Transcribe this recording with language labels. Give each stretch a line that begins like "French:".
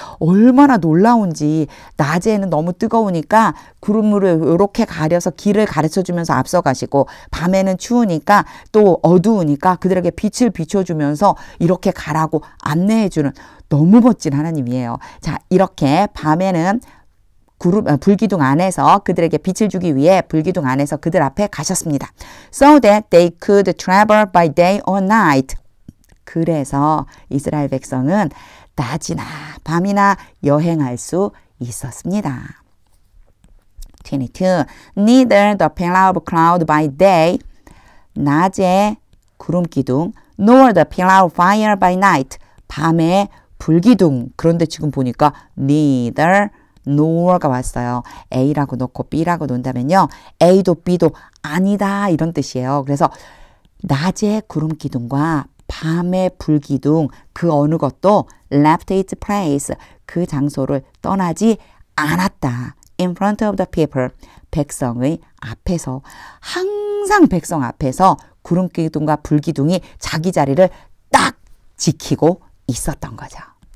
Korean: 얼마나 놀라운지. 낮에는 너무 뜨거우니까 구름으로 이렇게 가려서 길을 가르쳐주면서 앞서가시고, 밤에는 추우니까 또 어두우니까 그들에게 빛을 비춰주면서 이렇게 가라고 안내해주는 너무 멋진 하나님이에요. 자, 이렇게 밤에는 불기둥 안에서 그들에게 빛을 주기 위해 불기둥 안에서 그들 앞에 가셨습니다.
English: So that they could travel by day or night.
Korean: 그래서 이스라엘 백성은 낮이나 밤이나 여행할 수 있었습니다. 22.
English: Neither the pillar of cloud by day,
Korean: 낮에 구름 기둥,
English: nor the pillar of fire by night,
Korean: 밤에 불기둥. 그런데 지금 보니까 neither, nor가 왔어요. A라고 놓고 B라고 놓는다면요. A도 B도 아니다 이런 뜻이에요. 그래서 낮에 구름 기둥과 밤의 불기둥, 그 어느 것도
English: left its place,
Korean: 그 장소를 떠나지 않았다.
English: In front of the people,
Korean: 백성의 앞에서. 항상 백성 앞에서 구름 기둥과 불기둥이 자기 자리를 딱 지키고 있었던 거죠.